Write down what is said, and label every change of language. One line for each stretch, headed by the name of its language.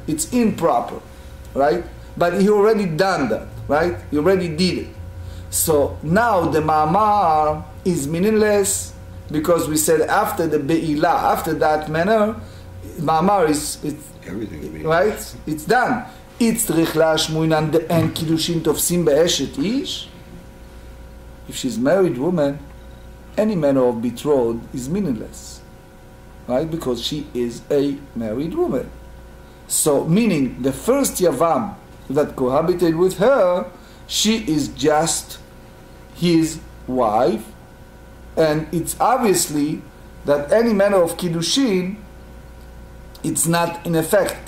English: It's improper, right? But he already done that, right? He already did it. So now the ma'amar is meaningless because we said after the be'ilah, after that manner, ma'amar is everything, right? It's done.
Hebrew: It's צריך להשמועינן דאין קידושין תופסים באשת איש.
English: If she's a married woman, any manner of betrothed is meaningless, right? Because she is a married woman. So, meaning the first Yavam that cohabited with her, she is just his wife, and it's obviously that any manner of kiddushin, it's not in effect.